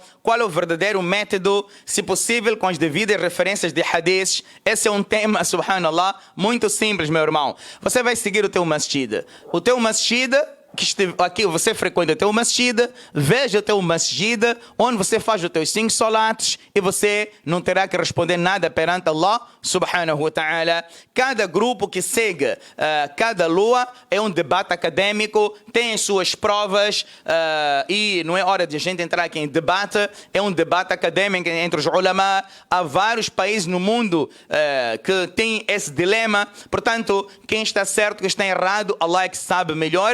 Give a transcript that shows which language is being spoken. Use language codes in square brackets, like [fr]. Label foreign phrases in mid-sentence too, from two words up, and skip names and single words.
[pt] Qual é o verdadeiro método? Se possível, com as devidas referências de hadiths. Esse é um tema, subhanallah, muito simples, meu irmão. Você vai seguir o teu masjid. O teu masjid, aqui você frequenta o teu masjid, veja o teu masjid, onde você faz os teus 5 salatos e você não terá que responder nada perante Allah [ar] سبحانه وتعالى. [pt] Cada grupo que segue cada lua é um debate acadêmico, tem as suas provas e não é hora de a gente entrar aqui em debate, é um debate acadêmico entre os ulama. Há vários países no mundo que têm esse dilema, portanto, quem está certo, quem está errado, Allah é que sabe melhor.